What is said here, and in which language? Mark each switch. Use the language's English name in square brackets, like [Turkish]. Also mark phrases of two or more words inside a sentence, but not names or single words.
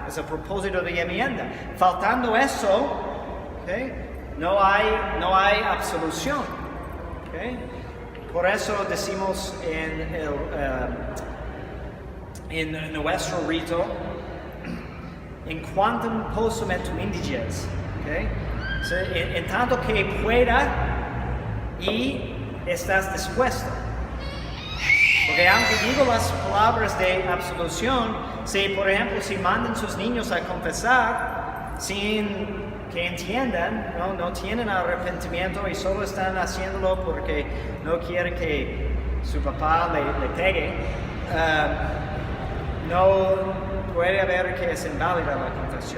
[Spanish] Es el propósito de la enmienda. Faltando eso, ¿okay? no hay absolución. ¿Okay? Por eso decimos en nuestro rito, [Latin] en quantum possumet tu indiges, [Spanish] ¿okay? En tanto que pueda y estás dispuesto. Porque aunque digo las palabras de absolución, por ejemplo, si mandan sus niños a confesar sin que entiendan, no tienen arrepentimiento y solo están haciéndolo porque no quieren que su papá le pegue, no puede haber que es inválida la confesión.